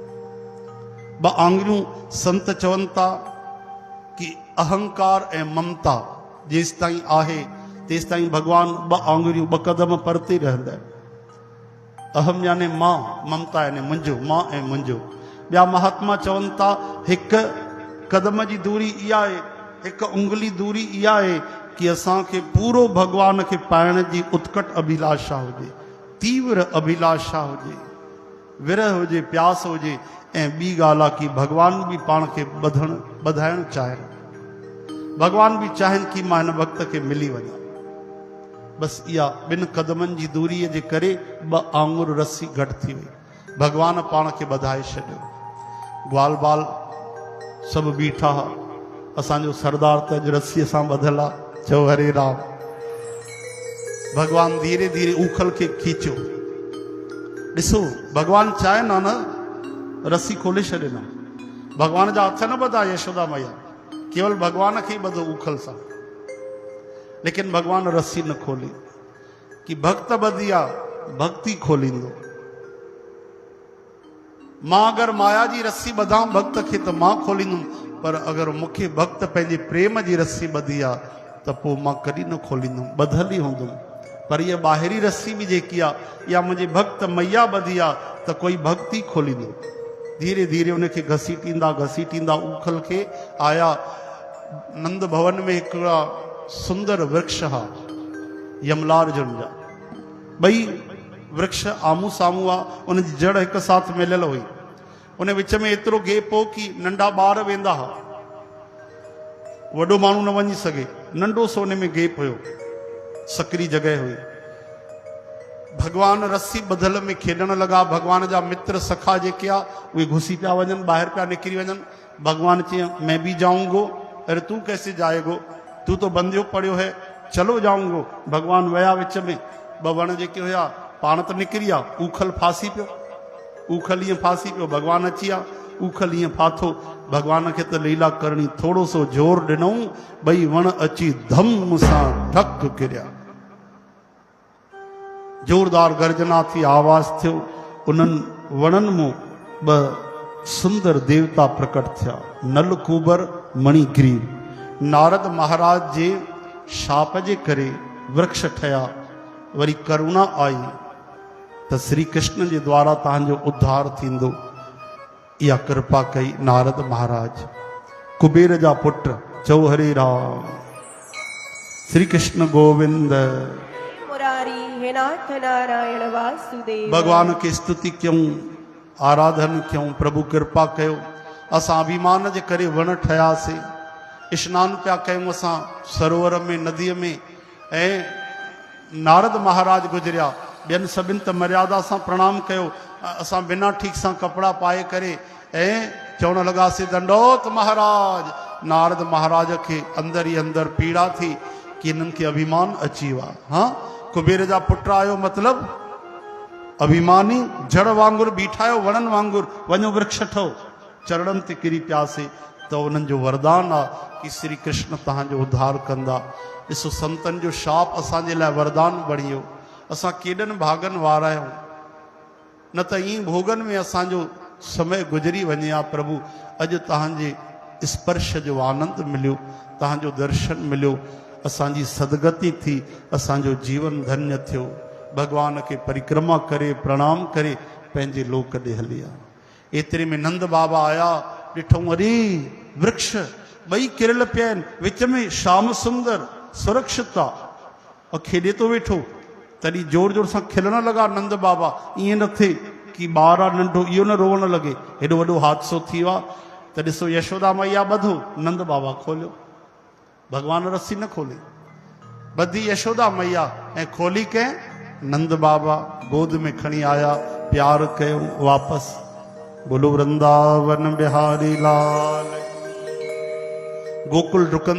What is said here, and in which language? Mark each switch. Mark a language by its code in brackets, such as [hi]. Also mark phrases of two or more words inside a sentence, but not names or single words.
[sd] 2 आङुरियूं संत चवनि था कि अहंकार ऐं ममता जेसि ताईं आहे तेसि ताईं भॻवान 2 आङुरियूं 2 क़दम परते रहंदा आहिनि। अहम यानी मां, ममता यानी मुंहिंजो, मां ऐं मुंहिंजो। ॿिया महात्मा चवनि था 1 क़दम जी दूरी इहा आहे, 1 उंगली दूरी इहा आहे कि असांखे पूरो भॻवान खे पाइण जी उत्कट अभिलाषा हुजे, तीव्र अभिलाषा हुजे, विरह हुजे, प्यास हुजे। ऐं ॿी ॻाल्हि आहे कि भॻवान बि पाण खे ॿधाइणु चाहिनि। भॻवान बि चाहिनि कि मां हिन भक्त खे मिली वञा। बसि इहा 2 क़दमनि जी दूरीअ जे करे 2 आङुर रस्सी घटि थी वई। भॻवान पाण खे ॿधाए छॾियो। ग्वाल बाल सभु बीठा हुआ। असांजो सरदार त अॼु रस्सीअ सां ॿधियलु आहे। चओ हरे राम। भॻवान धीरे धीरे उखल खे खीचियो। ॾिसो, भॻवान चाहे न रस्सी खोले छॾे न। भॻवान जा हथ न ॿधा यशोदा मैया, केवल भॻवान खे ई ॿधो उखल सां। लेकिन भॻवान रस्सी न खोली कि भक्त ॿधी आहे, भक्ति खोलींदो। मां अगरि माया जी रस्सी ॿधां भक्त खे त मां खोलींदुमि, पर अगरि मूंखे भक्त पंहिंजे प्रेम जी रस्सी ॿधी आहे त पोइ मां कॾहिं न खोलींदुमि, ॿधल ई हूंदुमि। पर इहा ॿाहिरी रस्सी बि जेकी आहे, इहा मुंहिंजे भक्त मैया ॿधी आहे त कोई भक्ति खोलींदो। धीरे धीरे उनखे घसीटींदा उखल खे आया। नंद भवन में हिकिड़ा सुंदर वृक्ष हा, यमलार्जुन जा। 2 वृक्ष आमू साम्हूं आहे। उन जी जड़ हिकु साथ मिलियल हुई। उन विच में एतिरो गैप हो कि नंढा ॿार वेंदा हुआ, वॾो माण्हू न वञी सघे। नंढो सो उन में गैप हुयो, सकरी जॻह हुई। भॻवान रस्सी ॿधल में खेॾण लॻा। भॻवान जा मित्र सखा जेके आहे उहे घुसी पिया वञनि, ॿाहिरि पिया निकिरी वञनि। भॻवान चई [hi] मैं भी जाऊंगो। अरे तू कैसे जाएगो, तू तो बंधियो पड़ियो है, चलो जाऊंगो। [sd] भॻवान विया विच में। 2 वण जेके हुया पाण त निकिरी विया, उखल फासी पियो। उखल ईअं फासी पियो। भॻवान अची विया, उखल ईअं फाथो। भॻवान खे त लीला करणी, थोरो सो जोर ॾिनऊं, 2 वण अची धम सां ढक किरिया। जोरदार गर्जना थी, आवाज़ थियो। उन्हनि वणनि मां 2 सुंदर देवता प्रकट थिया, नलकूबर मणिग्रीव। नारद महाराज जे शाप जे करे वृक्ष ठहिया। वरी करुणा आई त श्री कृष्ण जे द्वारा तव्हांजो उद्धार थींदो। इहा कृपा कई नारद महाराज। कुबेर जा पुट। चओ हरे राम। श्री कृष्ण गोविंद मुरारी हे नाथ नारायण वासुदेव। [hi] भगवान की स्तुति क्यों, आराधन क्यों, [sd] प्रभु कृपा कयो। असां अभिमान जे करे वण ठयासीं, स्नान पिया कयूं असां सरोवर में, नदीअ में। ऐं नारद महाराज गुजरिया। ॿियनि सभिनि त मर्यादा सां प्रणाम कयो, असां बिना ठीक सां कपिड़ा पाए करे ऐं चवण लॻासीं दंडोत महाराज। नारद महाराज खे अंदर ई अंदर पीड़ा थी कि इन्हनि खे अभिमान अची वियो आहे। हाँ, कुबेर जा पुट आयो मतिलब अभिमानी, जड़ वांगुर बीठायो, वणनि वांगुर। वञो वृक्ष ठो। चरणनि ते किरी पियासीं। तो उन्हनि जो वरदान आहे कि श्री कृष्ण तव्हांजो उद्धार कंदा। ॾिसो संतनि जो शाप असांजे लाइ वरदान बणी वियो। असां केॾनि भागनि वारा आहियूं, न त ईअं भोगनि में असांजो समय गुज़री वञे हा। प्रभु अॼु तव्हांजे स्पर्श जो आनंद मिलियो, तव्हांजो दर्शन मिलियो, असांजी सदगति थी, असांजो जीवन धन्य थियो। भगवान खे परिक्रमा करे प्रणाम करे पंहिंजे लोक ॾे हली आ। एतिरे में नंद बाबा आया, ॾिठऊं अरे वृक्ष ॿई किरल पिया आहिनि, विच में श्याम सुंदर सुरक्षित आहे और खेॾे थो वेठो। तॾहिं जोर जोर सां खिलण लॻा नंद बाबा। ईअं न थिए कि ॿार आहे नंढो इहो न रोअण लॻे, हेॾो वॾो हादसो थी वियो आहे। त ॾिसो यशोदा मैया ॿधो, नंद बाबा खोलियो। भगवान रस्सी न खोले, ॿधी यशोदा मैया ऐं खोली कंहिं नंद बाबा गोद में खणी आया, प्यार कयो वापसि। बोलो वृंदावन बिहारी लाल। गोकुल डुकंदी